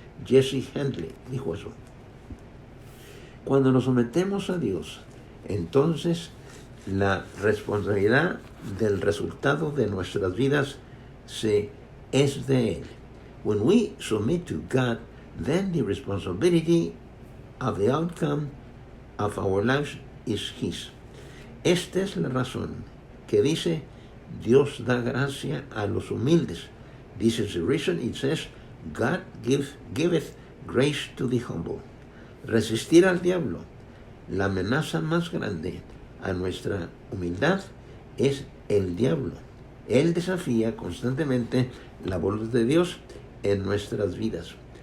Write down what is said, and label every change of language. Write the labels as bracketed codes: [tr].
[es] Jesse Handley dijo eso. Cuando nos sometemos a Dios, entonces la responsabilidad del resultado de nuestras vidas es de él. [en] When we submit to God, then the responsibility of the outcome of our lives is his. [es] Esta es la razón que dice Dios da gracia a los humildes. [en] This is the reason it says God giveth grace to the humble. [es] Resistir al diablo. La amenaza más grande a nuestra humildad es el diablo. Él desafía constantemente la voluntad de Dios en nuestras vidas.